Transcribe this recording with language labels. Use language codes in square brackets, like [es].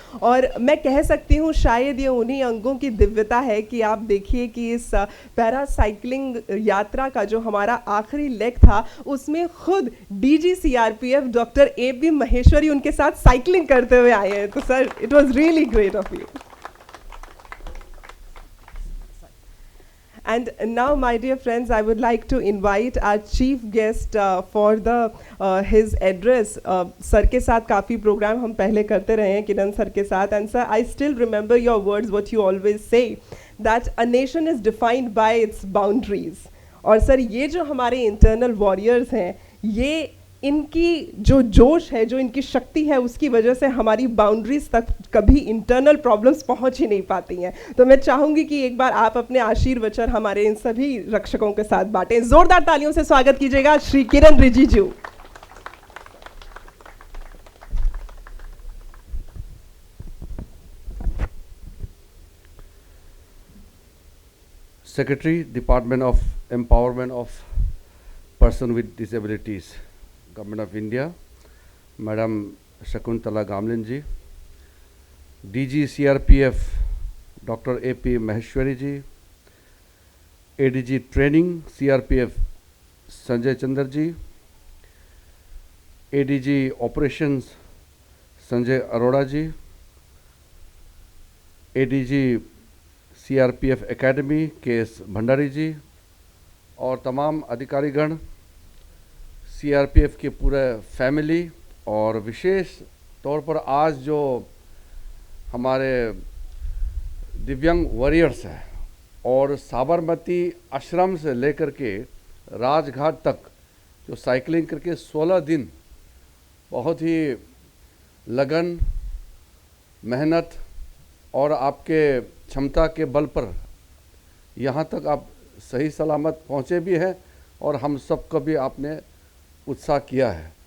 [hi] और मैं कह सकती हूँ शायद ये उन्हीं अंगों की दिव्यता है कि आप देखिए कि इस पैरासाइक्लिंग यात्रा का जो हमारा आखिरी लेग था उसमें खुद DG CRPF doctor AB Maheshwari उनके साथ साइकिलिंग करते हुए आए हैं। तो sir, [en] It was really great of you. And now, my dear friends, I would like to invite our chief guest for his address. [hi] Sir के साथ काफ़ी प्रोग्राम हम पहले करते रहे हैं किरण सर के साथ, [en] and sir, I still remember your words, what you always say, that a nation is defined by its boundaries. [hi] और सर, ये जो हमारे internal warriors हैं, ये इनकी जो जोश है, जो इनकी शक्ति है, उसकी वजह से हमारी बाउंड्रीज तक कभी इंटरनल प्रॉब्लम्स पहुंच ही नहीं पाती हैं। तो मैं चाहूँगी कि एक बार आप अपने आशीर्वचन हमारे इन सभी रक्षकों के साथ बांटें। जोरदार तालियों से स्वागत कीजिएगा Shri Kiran Rijiju. [en] Secretary, Department of Empowerment of Person with Disabilities, Government of India, Madam Shakuntala Gamlin ji, DG CRPF, Dr. AP Maheshwari ji, ADG Training CRPF, Sanjay Chandra ji, ADG Operations, Sanjay Arora ji, ADG [hi] CRPF academy के S Bhandari जी और तमाम अधिकारीगण, CRPF की पूरे family, और विशेष तौर पर आज जो हमारे दिव्यांग वॉरियर्स हैं और साबरमती आश्रम से लेकर के राजघाट तक जो साइकिलिंग करके 16 दिन बहुत ही लगन, मेहनत और आपके क्षमता के बल पर यहाँ तक आप सही सलामत पहुँचे भी हैं और हम सबको भी आपने उत्साह किया है।